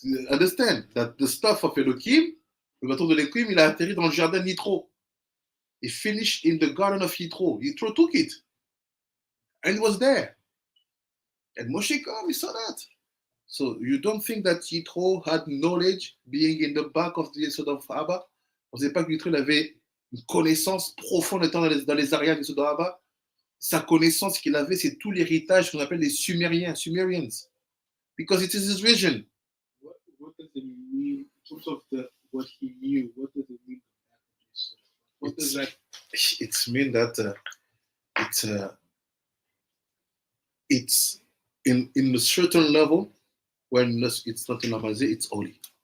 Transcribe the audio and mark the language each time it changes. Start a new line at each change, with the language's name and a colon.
English: Understand that the stuff of Elohim,
French: le bâton de Elohim, il a atterri dans le jardin Yitro.
English: He finished in the garden of Yitro. Yitro took it. And it was there. And Moshe came, he saw that. So you don't think that Yitro had knowledge being in the back of the Sod of Abba?
French: Vous ne savez pas que Yitro avait une connaissance profonde étant dans les arrières du Sod of Abba? Sa connaissance qu'il avait, c'est tout l'héritage qu'on appelle les Sumerians.
English: Because it is his vision. What does it mean in terms of what he knew? What does it mean? What does that? It means that it's in a certain level when it's not in Amazé, it's holy.